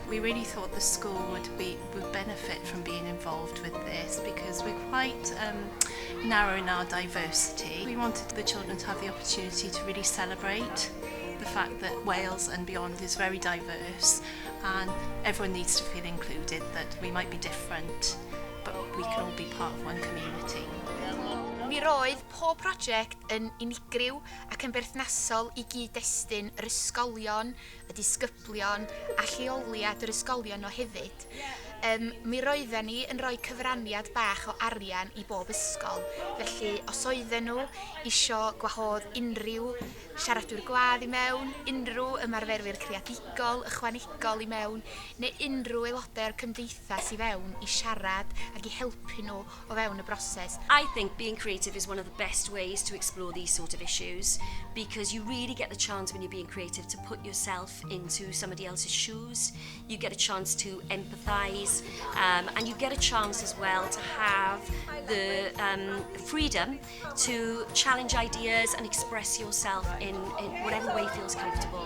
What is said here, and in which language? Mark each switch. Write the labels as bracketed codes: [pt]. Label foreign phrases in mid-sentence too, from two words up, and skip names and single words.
[en] We really thought the school would benefit from being involved with this, because we're quite narrow in our diversity. We wanted the children to have the opportunity to really celebrate the fact that Wales and beyond is very diverse, and everyone needs to feel included, that we might be different, but we can all be part of one community. [cy] Mi roedd pob prosiect yn unigryw ac yn berthnasol I gyd-destun yr ysgolion, y disgyblion a lleoliad yr ysgolion o hefyd. Mi roedden ni yn rhoi cyfraniad bach o arian I bob ysgol, felly os oedden nhw isio gwahodd unrhyw siaradwyr gwadd I mewn, unrhyw ymarferwyr creadigol, ychwanegol I mewn, neu unrhyw aelodau'r cymdeithas I fewn I siarad ac I helpu nhw o fewn y broses. [en] I think being creative is one of the best ways to explore these sort of issues, because you really get the chance when you're being creative to put yourself into somebody else's shoes. You get a chance to empathise, and you get a chance as well to have the freedom to challenge ideas and express yourself in whatever way feels comfortable.